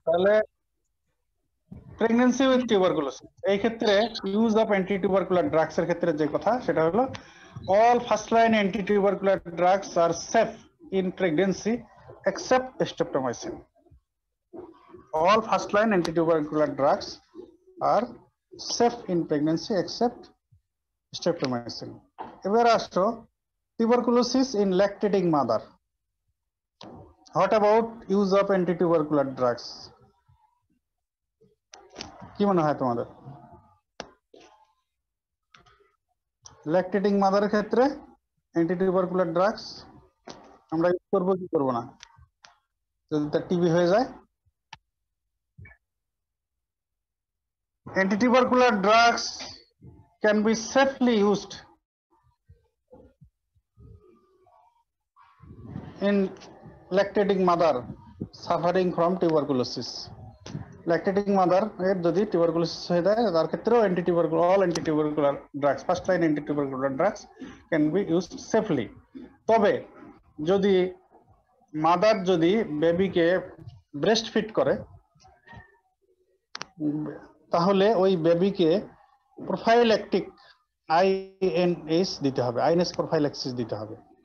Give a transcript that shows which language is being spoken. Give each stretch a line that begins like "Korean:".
English: তাহলে pregnancy with tuberculosis,
Bangla: এই ক্ষেত্রে
English: use of anti tubercular drugs
Bangla: এর ক্ষেত্রে যে কথা সেটা হলো
English: All first line anti tubercular drugs are safe in pregnancy except streptomycin. All first line anti-tubercular drugs are safe in pregnancy except streptomycin.
Bangla: এবার আসো
English: tuberculosis in lactating mother. What about use of anti-tubercular drugs?
Bangla: কি মনে হয় তোমাদের? lactating mother এর ক্ষেত্রে anti-tubercular drugs আমরা use করব কি করব না যদি তার টিবি হয়ে যায়?
English: Antitubercular drugs can be safely used in lactating mother suffering from tuberculosis. Lactating mother
Bangla: এর যদি tuberculosis হয়ে যায় তার ক্ষেত্রেও
English: all antitubercular drugs, first line antitubercular drugs can be used safely.
Bangla: তবে যদি মাদার যদি বেবিকে ব্রেস্ট ফিড করে তাহলে ওই বেবিকে প্রোফাইল্যাকটিক আইএনএস দিতে হবে, আইএনএস প্রোফাইল্যাক্সিস দিতে হবে।